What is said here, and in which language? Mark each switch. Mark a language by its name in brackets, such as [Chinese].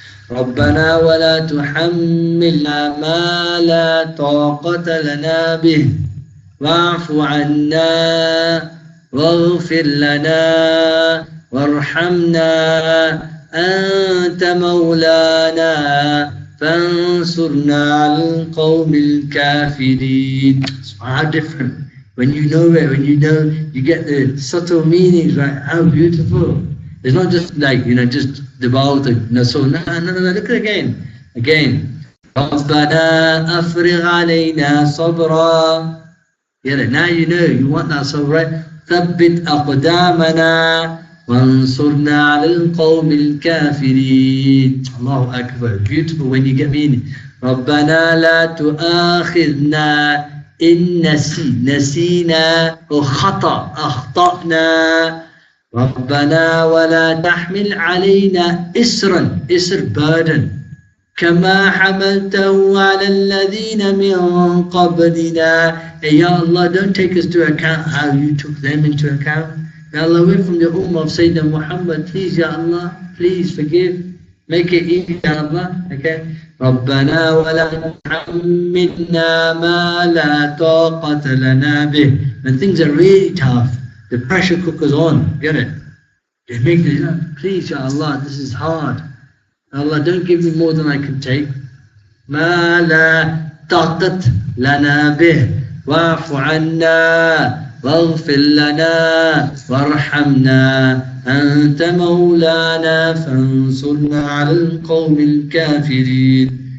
[Arabic] ربنا ولا تحملنا ما لا طاقة لنا به واعف عنا واغفر لنا وارحمنا أنت مولانا فانصرنا على القوم الكافرين. [English] How different. When you know it, when you know, you get the subtle meanings, right? How beautiful. It's not just like, just devout, so no, look at it again. [Arabic] ربنا أفرغ علينا صبرا. [English] Get it? Now you know, you want that sabr, right? [Arabic] ثبت أقدامنا وانصرنا على القوم الكافرين. الله أكبر. [English] Beautiful when you get meaning. [Arabic] ربنا لا تؤاخذنا إن نسينا أخطأنا ربنا ولا تحمل علينا إسرا burden كما حملته على الذين من قبلنا. [English] Hey, Ya Allah, don't take us to account how you took them into account. Ya Allah, we're from the Ummah of Sayyidina Muhammad. Please, Ya Allah, please forgive. Make it easy, Ya Allah. Okay? [Arabic] ربنا ولا تحملنا ما لا طاقة لنا به. [English] When things are really tough, the pressure cooker's on. Get it? Just make it, please, Ya Allah, this is hard. Allah, don't give me more than I can take. [Arabic] ما لا طاقة لنا به واعف عنا واغفر لنا وارحمنا أنت مولانا فانصرنا على القوم الكافرين.